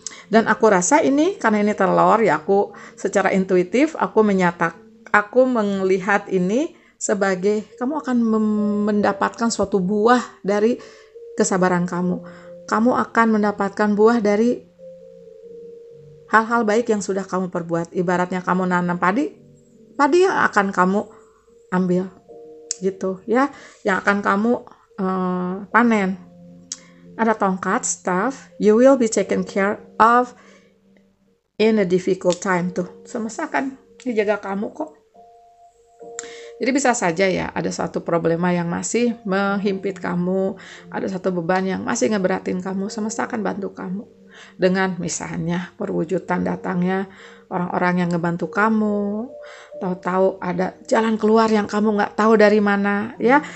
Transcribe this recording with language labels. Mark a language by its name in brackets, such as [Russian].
[Indonesian] Dan aku rasa ini karena ini telur ya, aku secara intuitif aku melihat ini sebagai kamu akan mendapatkan suatu buah dari kesabaran kamu. Kamu akan mendapatkan buah dari hal-hal baik yang sudah kamu perbuat. Ibaratnya kamu nanam padi yang akan kamu ambil gitu ya, yang akan kamu panen. Ada tongkat, [English] staff, you will be taken care of in a difficult time tuh. [Indonesian] Semesta akan dijaga kamu kok. Jadi bisa saja ya ada suatu problema yang masih menghimpit kamu, ada satu beban yang masih ngeberatin kamu, semesta akan bantu kamu. Dengan misalnya perwujudan datangnya orang-orang yang ngebantu kamu, tahu-tahu ada jalan keluar yang kamu nggak tahu dari mana ya.